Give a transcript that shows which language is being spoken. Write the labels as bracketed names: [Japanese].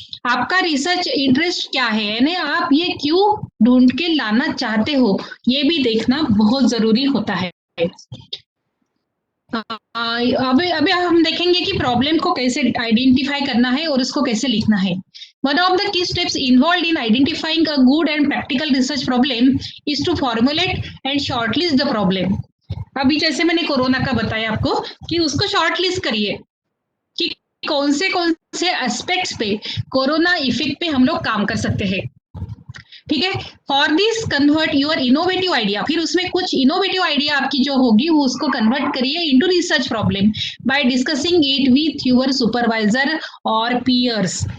[Hindi] आपका research interest क्या है, यानी आप ये क्यों ढूंढ के लाना चाहते हो, ये भी देखना बहुत जरूरी होता है। अभी अभी हम देखेंगे कि प्रॉब्लम को कैसे आइडेंटिफाई करना है और उसको कैसे लिखना है। [English] One of the key steps involved in identifying a good and practical research problem is to formulate and shortlist the problem. [Hindi] अभी जैसे मैंने कोरोना का बताया आपको कि उसको शॉर्टलिस्ट करिए कि कौन से एस्पेक्ट्स पे कोरोना इफेक्ट पे हम लोग काम कर सकते हैं। ठीक है, [English] for this convert your innovative idea, [Hindi] फिर उसमें कुछ इनोवेटिव आइडिया आपकी जो होगी वो उसको कन्वर्ट करिए [English] into research problem by discussing it with your supervisor [Hindi] और पीयर्स।